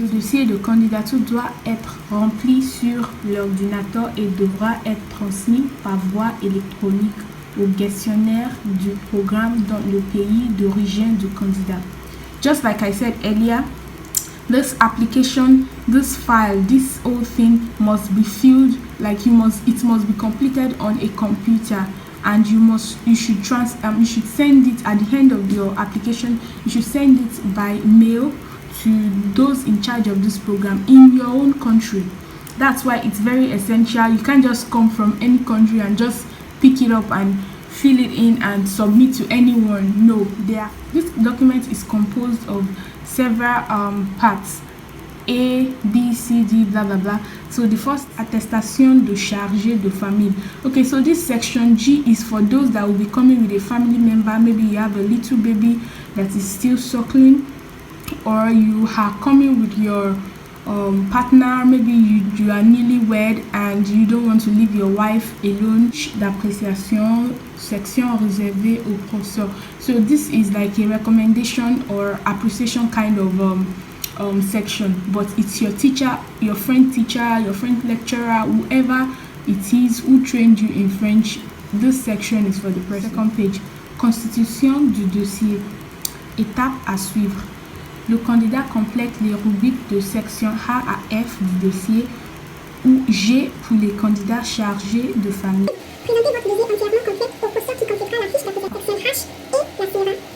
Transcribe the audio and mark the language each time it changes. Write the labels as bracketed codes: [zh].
[fr] Le dossier de candidature doit être rempli sur l'ordinateur et devra être transmis par voie électronique au gestionnaire du programme dans le pays d'origine du candidat. [en] Just like I said earlier, this application, this file, this whole thing must be filled, like it must be completed on a computer, and you should send it at the end of your application. You should send it by mail to those in charge of this program in your own country. That's why it's very essential. You can't just come from any country and just pick it up and fill it in and submit to anyone. No, this document is composed of several parts, A, B, C, D, blah blah blah. So the first, [fr] attestation de chargé de famille. [en] Okay, so this section G is for those that will be coming with a family member. Maybe you have a little baby that is still suckling, or you are coming with your partner. Maybe you are newlywed and you don't want to leave your wife alone. [fr] D'appréciation, section réservée aux professeurs. [en] So this is like a recommendation or appreciation kind of section, but it's your teacher, your friend teacher, your friend lecturer, whoever it is who trained you in French. This section is for the person. [fr] Second page, constitution du dossier, étape à suivre. Le candidat complète les rubriques de section A à F du dossier ou G pour les candidats chargés de famille. Présentez votre dossier entièrement complet au posteur qui complétera la fiche d'appréciation H et la signera.